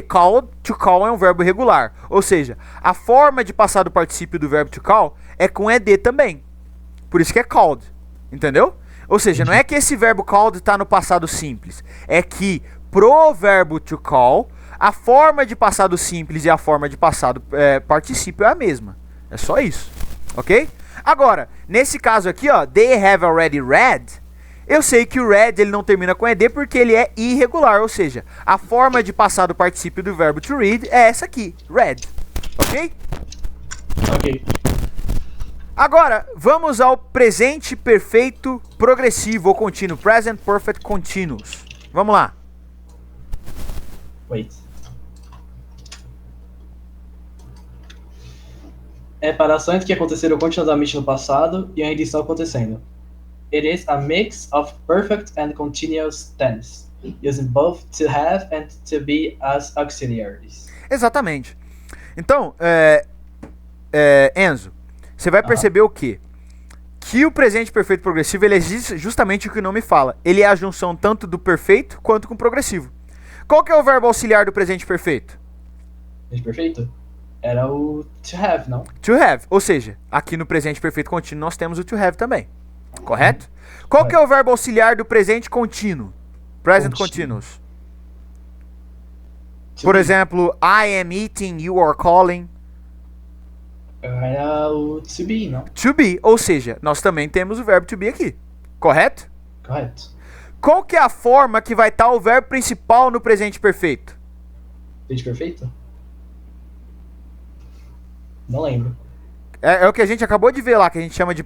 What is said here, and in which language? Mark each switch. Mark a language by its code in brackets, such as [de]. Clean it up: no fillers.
[pt] Called, to call é um verbo irregular. Ou seja, a forma de passado particípio do verbo to call é com ed também. Por isso que é called. Entendeu? Ou seja, não é que esse verbo called está no passado simples. É que pro verbo to call, a forma de passado simples e a forma de passado particípio é a mesma. É só isso. Ok? Agora, nesse caso aqui, ó, [en] they have already read. [pt] Eu sei que o read ele não termina com ed porque ele é irregular, ou seja, a forma de passado particípio do verbo to read é essa aqui, read. Ok? Ok. Agora, vamos ao presente perfeito progressivo ou contínuo, [en] present perfect continuous. [pt] Vamos lá. [en] Wait. [pt] É para ações que aconteceram continuamente no passado e ainda estão acontecendo. [en] It is a mix of perfect and continuous tense, using both to have and to be as auxiliaries. [pt] Exatamente. Então, Enzo, você vai perceber o quê? Que o presente perfeito progressivo ele é justamente o que o nome fala. Ele é a junção tanto do perfeito quanto com o progressivo. Qual que é o verbo auxiliar do presente perfeito? Presente perfeito? Era o to have, não? To have. Ou seja, aqui no presente perfeito contínuo nós temos o to have também. Correto? Qual que é o verbo auxiliar do presente contínuo? [en] Present continuous. [pt] Por exemplo, [en] I am eating, you are calling. [pt] Era o to be, não? To be. Ou seja, nós também temos o verbo to be aqui. Correto? Correto. Qual que é a forma que vai estar o verbo principal no presente perfeito? Presente perfeito? Não lembro. É o que a gente acabou de ver lá, que a gente chama de...